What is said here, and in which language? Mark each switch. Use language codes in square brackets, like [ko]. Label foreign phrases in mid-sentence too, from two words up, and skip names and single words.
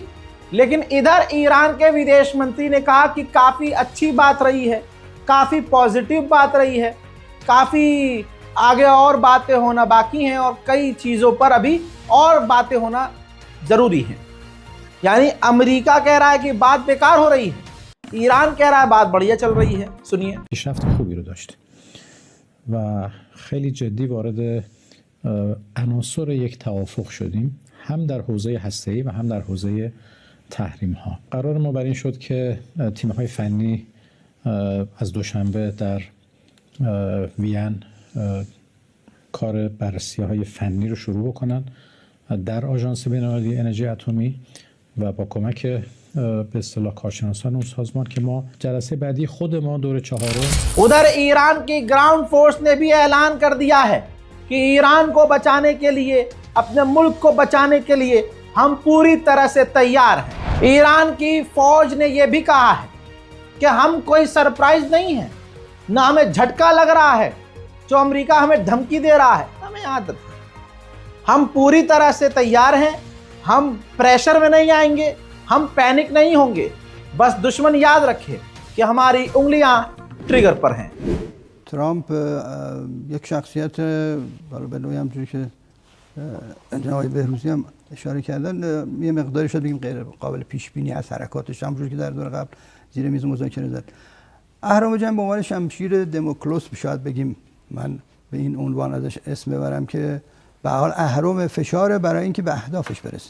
[hi] लेकिन इधर ईरान के विदेश मंत्री ने कहा कि काफी अच्छी बात रही है, काफी पॉजिटिव बात रही है, काफी आगे और बातें होना बाकी हैं और कई चीजों पर अभी और बातें होना जरूरी है। यानी अमेरिका कह रहा है कि बात बेकार हो रही है, ईरान कह रहा है बात बढ़िया चल रही है। सुनिए। [fa] پیشرفت خوبی رو داشت و خیلی جدی وارد عناصر یک توافق شدیم، هم در حوزه هسته‌ای و هم در حوزه تحریم ها. قرار ما بر این شد که تیم های فنی از دوشنبه در وین کار بررسی های فنی رو شروع بکنن در آژانس بین‌المللی انرژی اتمی و با کمک به اصطلاح کارشناسان اون سازمان که ما جلسه بعدی خود ما دور 4 [hi] उधर ईरान की ग्राउंड फोर्स ने भी ऐलान कर दिया है कि ईरान को बचाने के लिए, अपने मुल्क को बचाने के लिए हम पूरी तरह से तैयार हैं। ईरान की फौज ने यह भी कहा है कि हम कोई सरप्राइज नहीं है, ना हमें झटका लग रहा है जो अमेरिका हमें धमकी दे रहा है, हमें आदत है। हम पूरी तरह से तैयार हैं, हम प्रेशर में नहीं आएंगे, हम पैनिक नहीं होंगे। बस दुश्मन याद रखे कि हमारी उंगलियां ट्रिगर पर हैं। [fa] ترامپ یک شخصیت، حالا به نوعی همونجوری که جناب بهروزی هم اشاره کردن، یه مقداری شد بگیم غیر قابل پیش بینی از حرکاتش، همونجوری که در دور قبل زیر میز مذاکره زد. اهرام جنگ به عنوان شمشیر دموکلس شاید بگیم، من به این عنوان ازش اسم ببرم، که به حال اهرم فشار برای اینکه به اهدافش برسه.